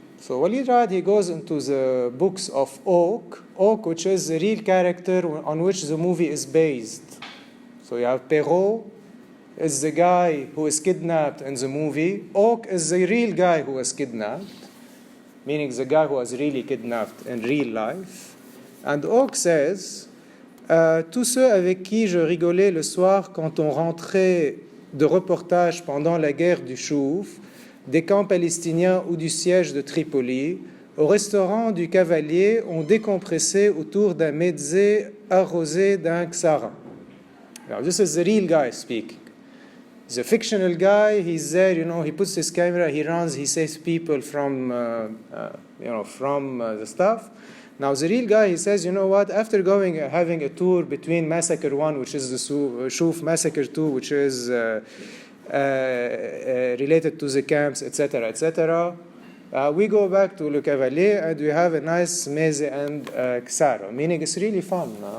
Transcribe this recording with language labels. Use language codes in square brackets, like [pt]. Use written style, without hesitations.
[en] So Walid Raad, he goes into the books of Auque, which is the real character on which the movie is based. So you have Perrault is the guy who is kidnapped in the movie. Auque is the real guy who was kidnapped, meaning the guy who was really kidnapped in real life. And Auque says, [fr] tous ceux avec qui je rigolais le soir quand on rentrait de reportage pendant la guerre du Chouf, des camps palestiniens ou du siège de Tripoli, au restaurant du Cavalier, ont décompressé autour d'un mezzé arrosé d'un xara. [en] Now, this is the real guy speaking. The fictional guy, he's there, he puts his camera, he runs, he saves people from, the stuff. Now the real guy, he says, you know what, after having a tour between Massacre 1, which is the Shuf, Massacre 2, which is related to the camps, etc., etc., we go back to Le Cavalier and we have a nice meze and ksara, meaning it's really fun.